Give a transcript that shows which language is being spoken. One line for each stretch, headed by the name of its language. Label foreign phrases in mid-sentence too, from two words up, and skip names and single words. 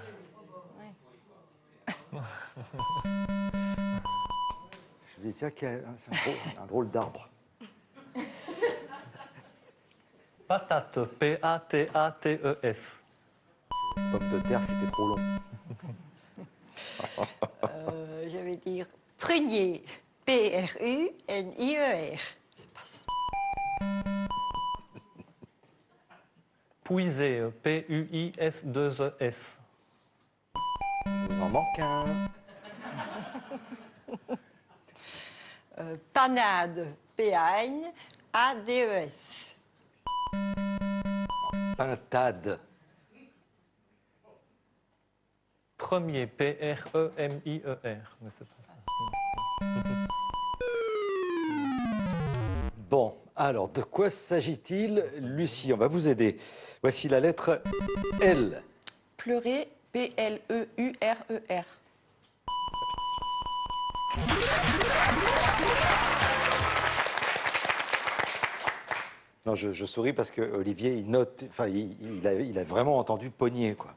French: Je vais dire c'est un drôle d'arbre. Patate, P-A-T-A-T-E-S. Pomme de terre, c'était trop long. Je vais dire prunier, P-R-U-N-I-E-R. Puiser, P-U-I-S-2-E-S. Il vous en manque un. Panade, P-A-N-A-D-E-S. Pintade. Premier, P-R-E-M-I-E-R. Mais c'est pas ça. Bon, alors, de quoi s'agit-il, Lucie? On va vous aider. Voici la lettre L. Pleurer, P-L-E-U-R-E-R. Non, je souris parce que Olivier, il note, enfin, il a vraiment entendu pogner, quoi.